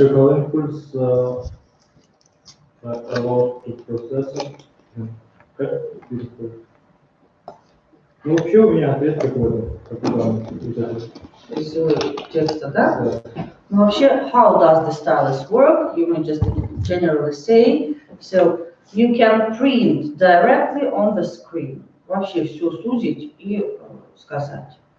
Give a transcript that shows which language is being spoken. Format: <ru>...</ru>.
<en>Electrical impulse allowed to process it. Beautiful.</en> <ru>Ну, вообще у меня ответ такой, как там, вот это. Из текста, да? Да. Ну, вообще,</ru> <en>how does the stylus work? You may just generally say. So, you can print directly on the screen.</en> <ru>Вообще все сузить и сказать.</ru>